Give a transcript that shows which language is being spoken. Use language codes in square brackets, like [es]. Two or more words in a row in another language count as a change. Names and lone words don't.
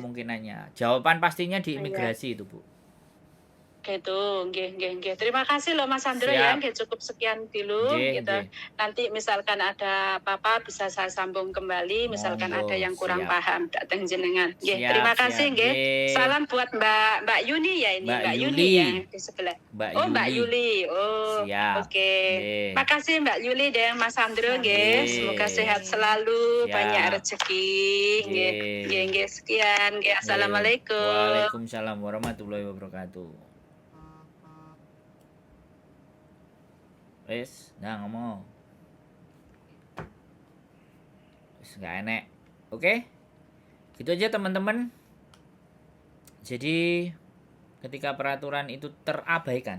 [id] kemungkinannya. Jawaban pastinya di iya. imigrasi itu, Bu. Gitu, [jv] nggih, nggih, nggih. [id] Terima kasih loh Mas Sandro ya, Siap. nggih cukup sekian dulu Nggih, gitu. nggih. Nanti misalkan ada apa-apa bisa saya sambung kembali, misalkan ada Monggo, yang kurang siap. paham datang jenengan. Nggih, Siap, terima siap. kasih nggih. Nggih. Salam buat Mbak Yuni ya ini, Mbak Mbak Yuni Yuli. ya di sebelah. Mbak Oh, Mbak Yuli. Yuli. Oh, Siap. oke. Nggih. Makasih Mbak Yuli dan Mas Sandro nggih. Semoga Nggih. sehat selalu, banyak Siap. rezeki nggih. Nggih, Nggih. nggih sekian. Nggih, Nggih. assalamualaikum. [ar] وعليكم السلام ورحمة الله وبركاته. [jv] Wis, nah ngomong. Wis nggak enek. Oke? [id] Gitu aja teman-teman. Jadi ketika peraturan itu terabaikan.